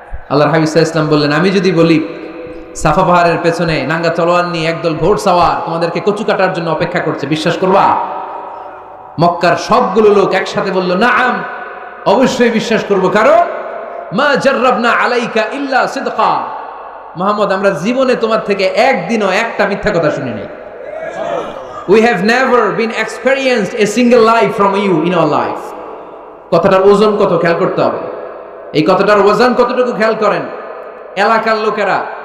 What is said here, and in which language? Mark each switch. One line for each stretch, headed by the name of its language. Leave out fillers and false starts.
Bangla: আল্লাহর হাবিব সাল্লাল্লাহু আলাইহি সাল্লাম বললেন, আমি যদি বলি সাফা পাহাড়ের পেছনে নাঙ্গা তলোয়ার নিয়ে একদল ঘোড়সাওয়ার তোমাদেরকে কচু কাটার জন্য অপেক্ষা করছে, বিশ্বাস করবা? মক্কার সবগুলো লোক একসাথে বলল, নাআম, অবশ্যই বিশ্বাস করব, কারণ
Arabic: মা জাররাবনা আলাইকা ইল্লা সিদকা,
Bangla: মুহাম্মদ আমরা জীবনে তোমার থেকে একদিনও একটা মিথ্যা কথা শুনি নাই।
English: We have never been experienced a single lie from you in our life.
Bangla: কথাটার ওজন কত খেয়াল করতে হবে। এই কথাটার ওজন কতটুকু খেয়াল করেন। এলাকার লোকেরা